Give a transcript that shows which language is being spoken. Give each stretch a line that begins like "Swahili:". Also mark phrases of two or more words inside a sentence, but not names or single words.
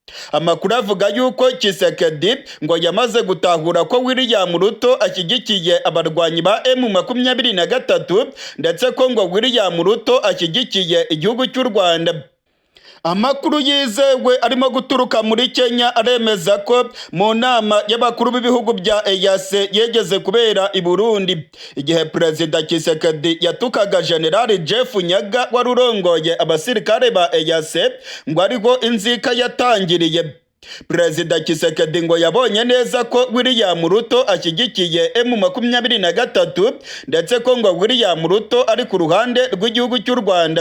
Kinyarwanda: Amakuru avuga yuko Tshisekedi ngo yamaze gutahura ko William Ruto ashyigikiye abarwanyi ba M23 ndetse ko ngo William Ruto ashyigikiye igihugu cy'u Rwanda. Amakuru yizewe arimo guturuka muri Kenya aremeza ko mu nama y'abakuru b'ibihugu bya EAC yegeze kubera i Burundi, igihe Perezida Tshisekedi yatukaga General Jeff Nyaga wari urongoye abasirikare ba EAC ngo ariho inzika yatangiriye. Perezida Tshisekedi ngo yabonye neza ko William Ruto ashyigikiye M23 ndetse ko ngo William Ruto ari ku ruhande rw'igihugu cy'u Rwanda.